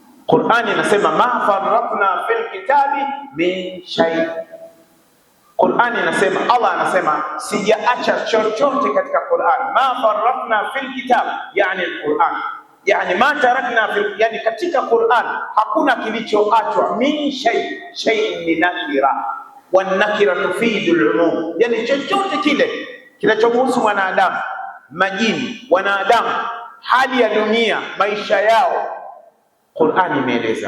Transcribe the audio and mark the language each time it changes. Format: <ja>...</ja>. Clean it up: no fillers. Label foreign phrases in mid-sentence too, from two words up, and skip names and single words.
<sw>Qur'ani inasema</sw> <ar>ما فرطنا في الكتاب من شيء.</ar> <sw>Qur'ani inasema, Allah anasema sijaacha chochote katika Qur'an.</sw> <ar>ما فرطنا في الكتاب,</ar> <sw>yani al-Qur'an, yani</sw> <ar>ما تركنا في,</ar> <sw>yani katika Qur'an hakuna kilichoachwa.</sw> <ar>من شيء,</ar> <sw>shay'in ni nakira,</sw> <ar>والنكرة تفيد العموم,</ar> <sw>yani chochote kile kinachomhusu mwanadamu, majini, wanadamu, hali ya dunia, maisha yao, Qur'ani imeeleza.</sw>